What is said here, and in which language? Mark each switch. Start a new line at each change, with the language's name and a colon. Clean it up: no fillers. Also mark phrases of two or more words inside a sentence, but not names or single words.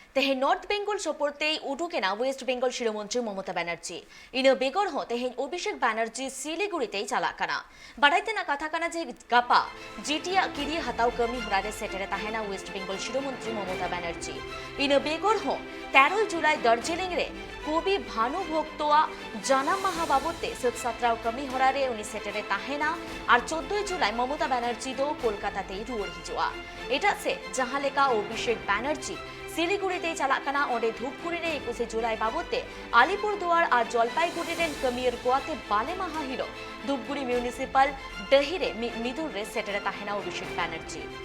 Santali: तेहें नॉर्थ बेंगल सपोर्टे उठुकेना वेस्ट बेंगल शिरोमंत्री ममता बैनर्जी इनो बेगर हो तेहें अभिषेक बैनर्जी सिलीगुड़ीते चालाकाना बाड़ाइते ना कथाकाना जे गापा जिटिया किरी हाताव कमी हरारे सेटेरे ताहेना वेस्ट बेंगल शिरोमंत्री ममता बैनर्जी इनो बेगर हो 13 जुलाई दार्जिलिंग रे कवि भानुभक्तोआ जाना माहा बाबते सत्सात्राव कमी हरारे उनी सेटेरे ताहेना और 14 जुलाई ममता बैनर्जी दो कोलकाताते रुवर हिजुआ एटा से जहां लेका अभिषेक बैनर्जी सिलीगुड़ीते चालाकाना ओंडे धूपगुड़ी रे 21 जुलाई बाबते आलिपुरदुआर और जलपाईगुड़ी रे कमियर गोआते बाले माहा हिरो धूपगुड़ी म्यूनिसिपल डहिरे मिदुर रे सेटेरे ताहेना अभिषेक बैनर्जी